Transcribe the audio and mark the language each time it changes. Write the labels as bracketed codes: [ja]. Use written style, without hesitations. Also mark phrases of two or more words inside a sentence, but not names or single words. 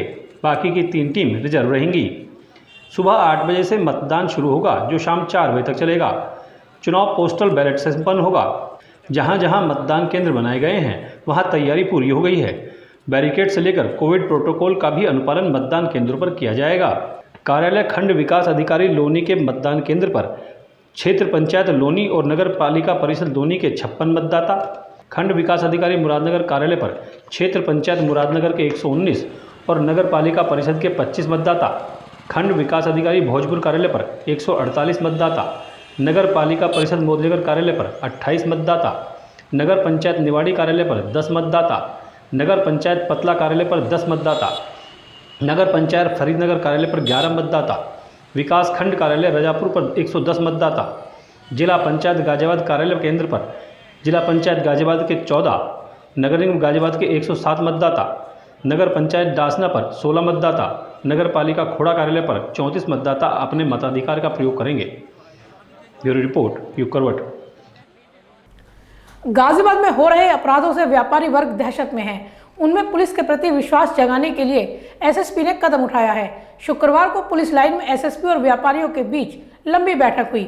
[hi] बाकी की 3 टीम रिजर्व रहेंगी। सुबह 8 बजे से मतदान शुरू होगा, जो शाम 4 बजे तक चलेगा। चुनाव पोस्टल बैलेट से संपन्न होगा। जहां जहां मतदान केंद्र बनाए गए हैं, वहां तैयारी पूरी हो गई है। बैरिकेड से लेकर कोविड प्रोटोकॉल का भी अनुपालन मतदान केंद्रों पर किया जाएगा। कार्यालय खंड विकास अधिकारी लोनी के मतदान केंद्र पर क्षेत्र पंचायत लोनी और नगर पालिका परिषद लोनी के 56 मतदाता, खंड विकास अधिकारी मुरादनगर कार्यालय पर क्षेत्र पंचायत मुरादनगर के 119 और नगर पालिका परिषद के 25 मतदाता, खंड विकास अधिकारी भोजपुर कार्यालय पर 148 मतदाता, नगर पालिका परिषद मोदनगर कार्यालय पर 28 मतदाता, नगर पंचायत निवाड़ी कार्यालय पर 10 मतदाता, नगर पंचायत पतला कार्यालय पर 10 मतदाता, नगर पंचायत फरीदनगर कार्यालय पर 11 मतदाता, विकास खंड कार्यालय रजापुर पर 110 मतदाता, जिला पंचायत गाजियाबाद कार्यालय केंद्र पर जिला पंचायत गाजियाबाद के 14, नगर निगम गाजियाबाद के 107 मतदाता, नगर पंचायत डासना पर 16 मतदाता, नगर पालिका खोड़ा कार्यालय पर 34 मतदाता अपने मताधिकार का प्रयोग करेंगे। ब्यूरो रिपोर्ट, युग करवट। गाजियाबाद में हो रहे अपराधों से व्यापारी वर्ग दहशत में है। उनमें पुलिस के प्रति विश्वास जगाने के लिए एसएसपी ने कदम उठाया है। शुक्रवार को पुलिस लाइन में एसएसपी और व्यापारियों के बीच लंबी बैठक हुई।